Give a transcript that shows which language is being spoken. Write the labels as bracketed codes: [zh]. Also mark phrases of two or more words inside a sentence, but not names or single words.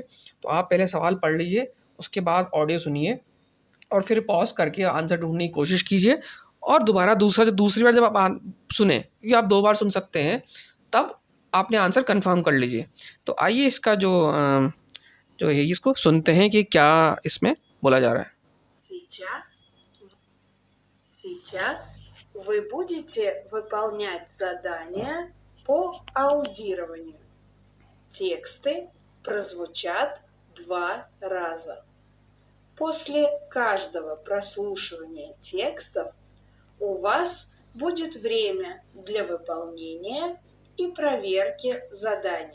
[hi] तो आप पहले सवाल पढ़ लीजिए, उसके बाद ऑडियो सुनिए और फिर पॉज करके आंसर ढूंढने की कोशिश कीजिए, और दोबारा दूसरी बार जब आप सुने, क्योंकि आप 2 बार सुन सकते हैं, तब आपने [en] answer confirm [hi] कर लीजिए। तो आइए इसका जो है इसको सुनते हैं कि क्या इसमें बोला जा रहा है। [ru] Сейчас вы будете выполнять задания по аудированию. Тексты прозвучат 2 раза. После каждого прослушивания текстов у вас будет время для выполнения и проверки заданий.